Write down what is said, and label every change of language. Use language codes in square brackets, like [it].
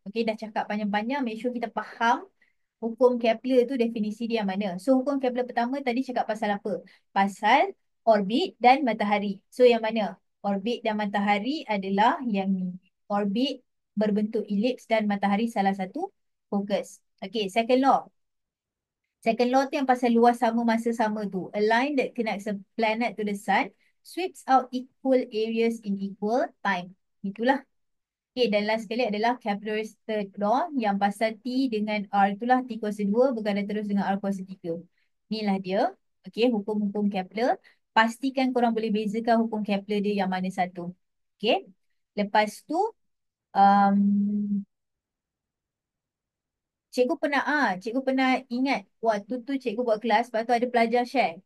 [ms] Okay, dah cakap panjang-panjang, [en] make sure [ms] kita faham hukum Kepler tu definisi dia mana. So, hukum Kepler pertama tadi cakap pasal apa? Pasal orbit dan matahari. So, yang mana? Orbit dan matahari adalah yang ni. Orbit berbentuk elips dan matahari salah satu fokus. [en] Okay, second law. Second law [ms] tu yang pasal luas sama masa sama tu. [en] A line that connects a planet to the sun sweeps out equal areas in equal time. [ms] Itulah. Okay, dan last sekali adalah [en] Kepler's third law [ms] yang pasal T dengan R itulah T kuasa 2 berkaitan terus dengan R kuasa 3. Inilah dia. Okay, hukum-hukum Kepler. Pastikan korang boleh bezakan hukum Kepler dia yang mana satu. Okay. Lepas tu, um, cikgu pernah ingat waktu tu cikgu buat kelas, lepas tu ada pelajar share.